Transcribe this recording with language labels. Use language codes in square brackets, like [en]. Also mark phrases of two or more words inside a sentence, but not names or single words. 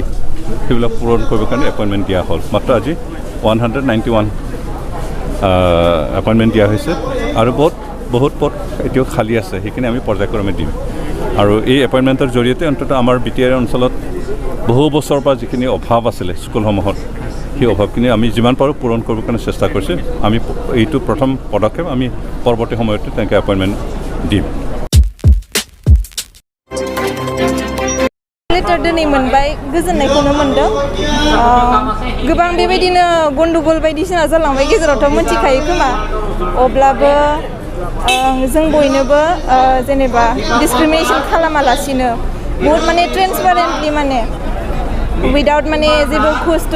[as] সেইবিলাক পূৰণ কৰিবৰ কাৰণে এপইণ্টমেণ্ট দিয়া হ'ল মাত্ৰ আজি 191 এপইণ্টমেণ্ট দিয়া হৈছে আৰু বহুত পদ এতিয়াও খালী আছে সেইখিনি আমি পৰ্যায়ক্ৰমে দিম আৰু এই এপইণ্টমেণ্টৰ জৰিয়তে অন্ততঃ আমাৰ বিটিআৰ অঞ্চলত বহু বছৰৰ পৰা যিখিনি অভাৱ আছিলে স্কুলসমূহত সেই অভাৱখিনি আমি যিমান পাৰোঁ পূৰণ কৰিবৰ কাৰণে চেষ্টা কৰিছোঁ আমি এইটো প্ৰথম পদক্ষেপ আমি পৰৱৰ্তী সময়তে তেনেকৈ এপইণ্টমেণ্ট দিম [brx] लेटार दिनै मोनबाय गोजोननायखौनो मोनदों गोबां बेबायदिनो गन्डगल बायदिसिना जालांबाय गेजेरावथ' मिथिखायो खोमा अब्लाबो जों बयनोबो जेनेबा डिसक्रिमिनेशन खालामालासिनो बहुत माने ट्रेन्सपारेन्टलि माने उइदाउट माने जेबो घुस टुस